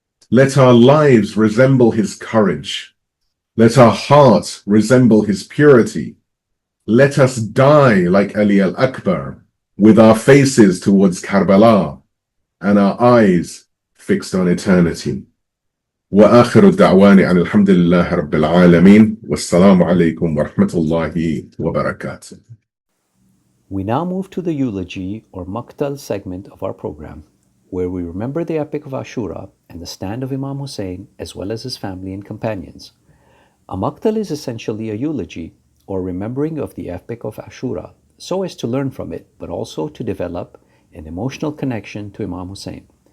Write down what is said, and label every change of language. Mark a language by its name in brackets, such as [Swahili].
[English] Let our lives resemble his courage. Let our hearts resemble his purity. Let us die like Ali al-Akbar, with our faces towards Karbala and our eyes fixed on eternity. [Arabic] وآخر الدعوان عن الحمد لله رب العالمين والسلام عليكم ورحمة الله وبركاته. [English] We now move to the eulogy or Maqtal segment of our program, where we remember the epic of Ashura and the stand of Imam Hussein as well as his family and companions. A Maqtal is essentially a eulogy or remembering of the epic of Ashura, so as to learn from it, but also to develop an emotional connection to Imam Hussein.